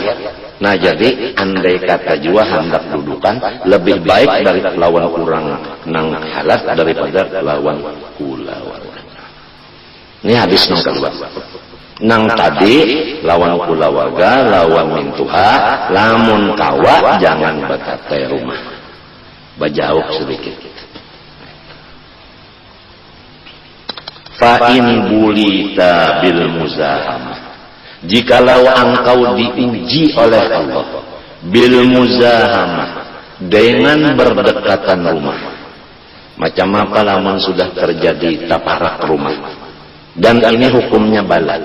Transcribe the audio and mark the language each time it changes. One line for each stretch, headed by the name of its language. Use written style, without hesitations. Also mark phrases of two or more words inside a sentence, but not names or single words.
Banjar: Nah, jadi andai kata jua hendak dudukan lebih baik dari lawan orang nang halat daripada lawan kulawarga. Ini hadis nang kedua. Nang tadi lawan kulawarga, lawan mintuha, lamun kawa jangan batate rumah. Bajauh sedikit.
Arabic: فإن بليت بالمزاحمة.
Banjar: Jikalau engkau diuji oleh Allah
Arabic: بالمزاحمة,
Banjar: dengan berdekatan rumah. Macam apa lamun sudah terjadi taparak rumah, dan ini hukumnya bala.